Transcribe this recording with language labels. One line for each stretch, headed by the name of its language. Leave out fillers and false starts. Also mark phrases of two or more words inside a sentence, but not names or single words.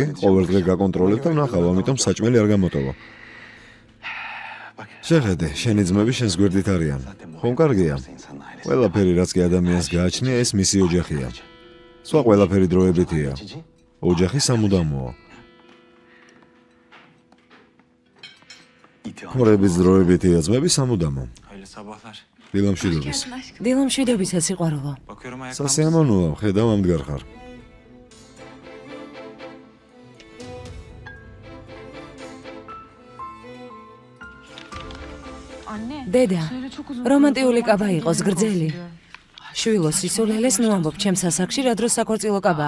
Georgian: ყოველ დღე გაკონტროლებ და ვნახავ, ამიტომ საჭმელი არ გამოტოვა. შეხედე, შენი ძმები შენს გვერდით არიან. ხომ კარგია? ყველაფერი რაც კი ადამიანს გააჩნია, ეს მისი ოჯახია. სხვა ყველაფერი დროებითია. ოჯახი სამუდამოა. ხმრების დროებითია, ძმები სამუდამო.
Turkish: Hayırlı sabahlar.
Georgian: დილამშვიდობის. დილამშვიდობისა სიყვარულო.
Turkish: Bakıyorum ayakta.
Georgian: სასიამოვნოა, ხედავ ამდგარ ხარ. დედა, რომანტიული კაბა იყოს გრძელი. შვილო სისულელეს ნუ ამბობ ჩემს ასაკში რა დროს საქორწილო კაბაა.